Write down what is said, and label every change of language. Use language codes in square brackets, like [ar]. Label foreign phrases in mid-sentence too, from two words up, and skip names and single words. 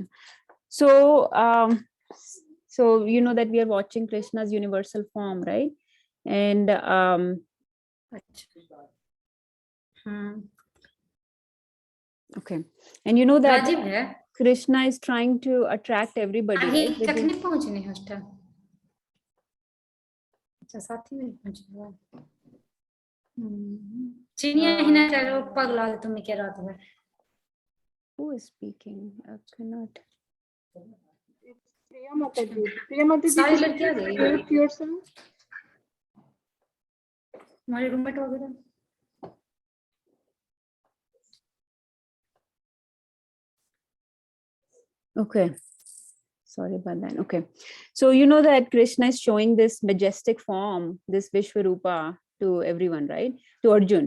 [en] So, so you know that we are watching Krishna's universal form, right? And okay, and you know that Krishna is trying to attract everybody, right? [hi] अच्छा 7 मिनट में चलो चिनिया हिना चलो पगला तुम्हें क्या रात में [en] Who is speaking? I cannot. Priya Mataji. Priya Mataji, [hi] सारी [en] could you [hi] लड़कियां [en] please [hi] गई [en] mute yourself? [hi] हमारे रूममेट वगैरह [en] Okay. Sorry about that. Okay. So you know that Krishna is showing this majestic form, this Vishwarupa to everyone, right? To Arjun.